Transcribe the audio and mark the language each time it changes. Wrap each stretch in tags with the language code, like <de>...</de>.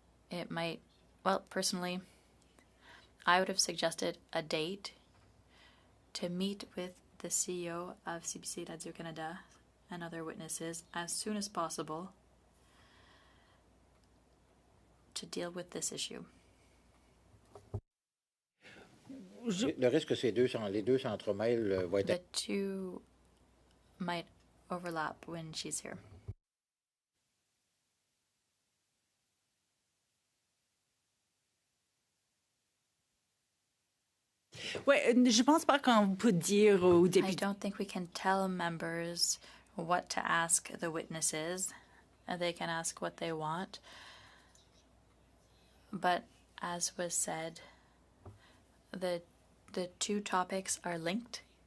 <en>It might, well, personally, I would have suggested a date to meet with the CEO of CBC Radio Canada and other witnesses as soon as possible to deal with this issue.</en> <fr>Le risque, c'est les deux s'entremêlent, vont être...</fr> <en>The two might overlap when she's here.</en> <fr>Ouais, je pense pas qu'on peut dire aux</fr> <en>I</en> <fr>députés.</fr> <en>don't think we can tell members what to ask the witnesses. They can ask what they want. But as was said, the two topics are linked.</en>